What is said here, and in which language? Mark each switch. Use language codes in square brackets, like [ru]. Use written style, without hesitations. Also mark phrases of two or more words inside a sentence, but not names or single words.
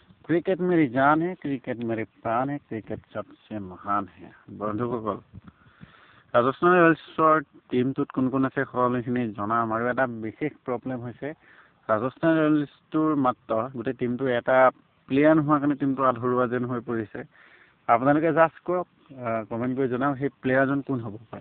[hi] क्रिकेट मेरी जान है, क्रिकेट मेरे प्राण है, क्रिकेट सबसे महान है। [as] বন্ধুসকল, ৰাজস্থান ৰয়েলছৰ টিমটোত কোন কোন আছে সকলোখিনি জনাম। আৰু এটা বিশেষ প্ৰব্লেম হৈছে ৰাজস্থান ৰয়েলছটোৰ মাত্ৰ গোটেই টিমটোৰ এটা প্লেয়াৰ নোহোৱাৰ কাৰণে টিমটো আধৰুৱা যেন হৈ পৰিছে। আপোনালোকে জাজ কৰক, কমেণ্ট কৰি জনাওক সেই প্লেয়াৰজন কোন হ'ব পাৰে।